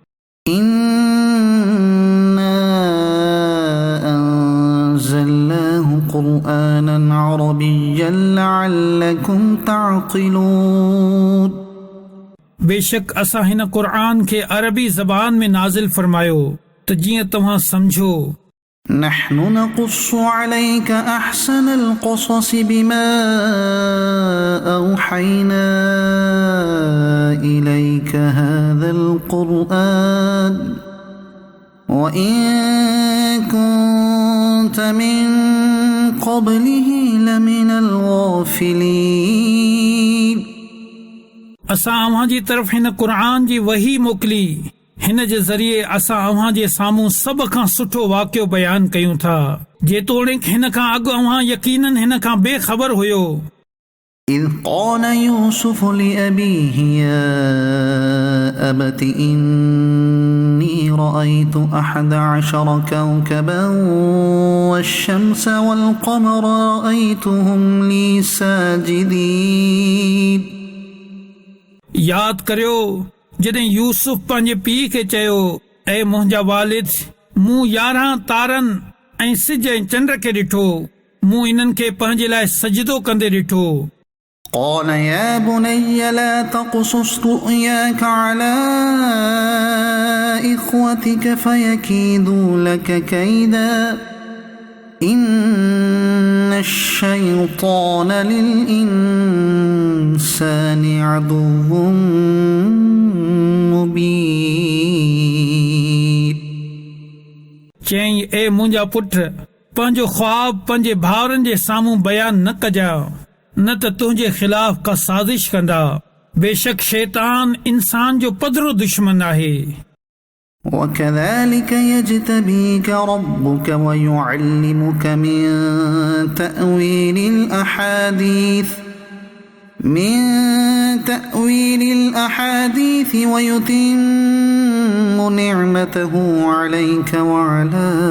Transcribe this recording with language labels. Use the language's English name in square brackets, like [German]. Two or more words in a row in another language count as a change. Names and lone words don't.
[Arabic] إنا أنزلناه قرآنا عربيا لعلكم تعقلون. [Sindhi] बेशक असां हिन क़ुरआन खे अरबी ज़बान में नाज़िल फरमायो त जीअं तव्हां समझो। [Arabic] نحن نقص عليك أحسن القصص بما أوحينا إليك هذا القرآن وإن كنت من قبله لمن الغافلين. [Sindhi] असां अव्हां जी तरफ़ हिन क़ुरआन जी वही मोकिली, हिन जे ज़रिए असां अव्हां जे साम्हूं सभ खां सुठो वाक़ियो बयान कयूं था, जेतोणीकि हिन खां अॻु अव्हां यकीनन हिन खां बेख़बर हुयो। [Arabic] إذ قال يوسف لأبيه يا أبت إني رأيت أحد عشر كوكبا والشمس والقمر رأيتهم لي ساجدين. [Sindhi] याद करियो जॾहिं यूसुफ पंहिंजे पीउ खे चयो, ऐ मुंहिंजा वालिद, मूं 11 तारनि ऐं सिज ऐं चंड खे ॾिठो, मूं इन्हनि खे पंहिंजे लाइ सजदो कंदे ॾिठो। [Arabic] قال يا بني لا تقصص رؤياك على إخوتك فيكيدوا لك كيدا إن الشيطان للإنسان عدو मुबीन। [Sindhi] चई, ए मुंहिंजा पुट, पंहिंजो ख्वाब पंहिंजे भाउरनि जे साम्हूं बयान न कजां, न त तुंहिंजे खिलाफ का साज़िश कंदा। बेशक शैतान इंसान जो पधरो दुश्मन आहे। [Arabic] وكذلك يجتبيك ربك ويعلمك من تأويل الأحاديث ويتم نعمته عليك وعلى